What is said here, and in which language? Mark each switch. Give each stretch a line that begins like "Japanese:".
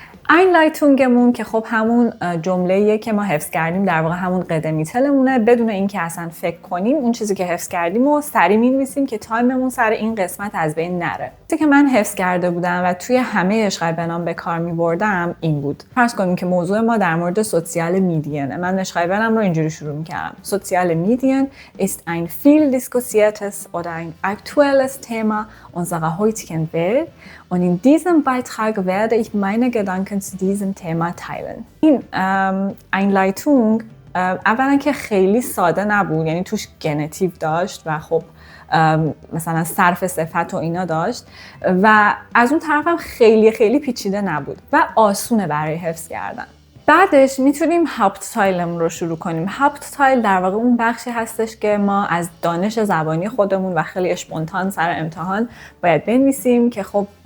Persian: اینلایتونگمون که خب همون جمله‌ایه که ما حفظ کردیم، در واقع همون قدمیتلمونه، بدون اینکه اصلا فکر کنیم اون چیزی که حفظ کردیم و سریع می‌نویسیم که تایممون سر این قسمت از بین نره. چیزی که من حفظ کرده بودم و توی همه شرایبنام به کار می‌بردم این بود. فرض کنیم که موضوع ما در مورد سوشیال میدین. من شرایبنم رو اینجوری شروع می‌کردم:
German: Soziale Medien ist ein viel diskutiertes oder ein aktuelles Thema unserer heutigen Welt und in diesem Beitrag werde ich meine Gedanken zu diesem Thema teilen.
Persian: این Einleitung اولا که خیلی ساده نبود، یعنی توش گنتیو داشت و خب مثلا صرف صفت و اینا داشت و از اون طرف هم خیلی پیچیده نبود و آسونه برای حفظ کردن. بعدش میتونیم هاپتتایلمون رو شروع کنیم. هاپتتایل در واقع اون بخشی هستش که ما از دانش زبانی خودمون و خیلی اسپونتان سر امتحان باید بنویسیم که خب